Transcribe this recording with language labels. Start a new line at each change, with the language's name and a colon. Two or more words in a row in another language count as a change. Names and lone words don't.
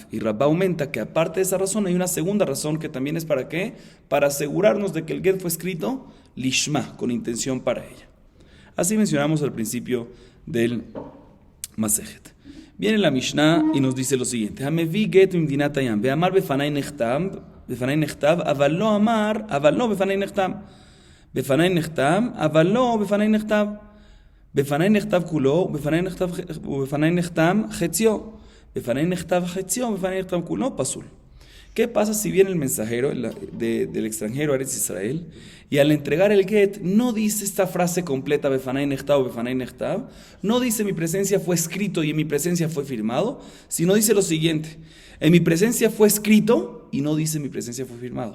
Spanish: Y Rabba aumenta que aparte de esa razón hay una segunda razón que también es ¿para qué? Para asegurarnos de que el get fue escrito lishma, con intención para ella. Así mencionamos al principio del Masejet. Viene la Mishnah y nos dice lo siguiente:
Hebrew: המביא גט ממדינת הים ואמר בפני נכתב אבל לא אמר אבל לא בפני נחתם אבל לא בפני נכתב. בפני נכתב כולו, ובפני נחתם חציו. בפני נכתב חציו, ובפני נחתם כולו, פסול.
Spanish: ¿Qué pasa si viene el mensajero del extranjero a Eretz Israel y al entregar el get no dice esta frase completa,
Hebrew: בפני נכתב o בפני נכתב,
Spanish: no dice mi presencia fue escrito y en mi presencia fue firmado, sino dice lo siguiente: en mi presencia fue escrito y no dice mi presencia fue firmado.